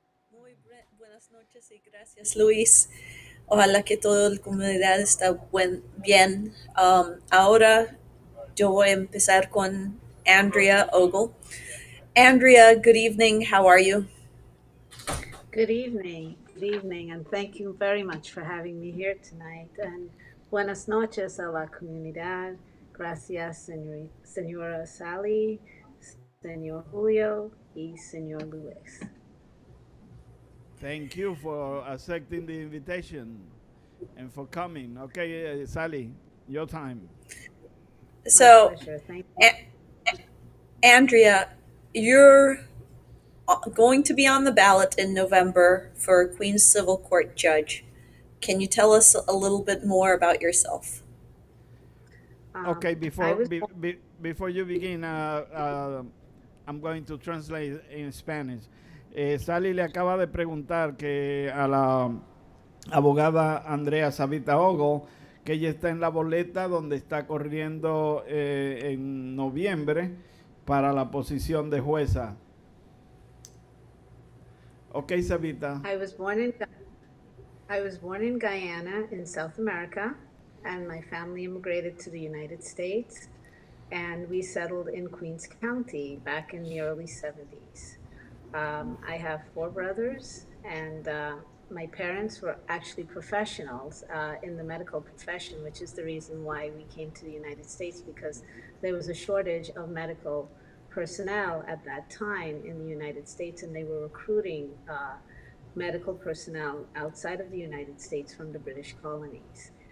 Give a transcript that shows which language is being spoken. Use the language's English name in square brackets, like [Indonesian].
[Spanish] Muy buenas noches y gracias, Luis. Ojalá que toda la comunidad esté bien. Ahora yo voy a empezar con Andrea Ogle. [English] Andrea, good evening. How are you? Good evening, and thank you very much for having me here tonight. [Spanish] And buenas noches a la comunidad. Gracias, señora Sally, señor Julio, y señor Luis. [English] Thank you for accepting the invitation and for coming. Okay, Sally, your time. So, Andrea, you're going to be on the ballot in November for Queens Civil Court Judge. Can you tell us a little bit more about yourself? Okay, before you begin, I'm going to translate in Spanish. [Spanish] Sally le acaba de preguntar que a la abogada Andrea Savita Ogle, que ella está en la boleta donde está corriendo en noviembre para la posición de jueza. [English] Okay, Savita. I was born in Guyana in South America, and my family immigrated to the United States, and we settled in Queens County back in the early 70s. I have 4 brothers, and my parents were actually professionals in the medical profession, which is the reason why we came to the United States, because there was a shortage of medical personnel at that time in the United States, and they were recruiting medical personnel outside of the United States from the British colonies.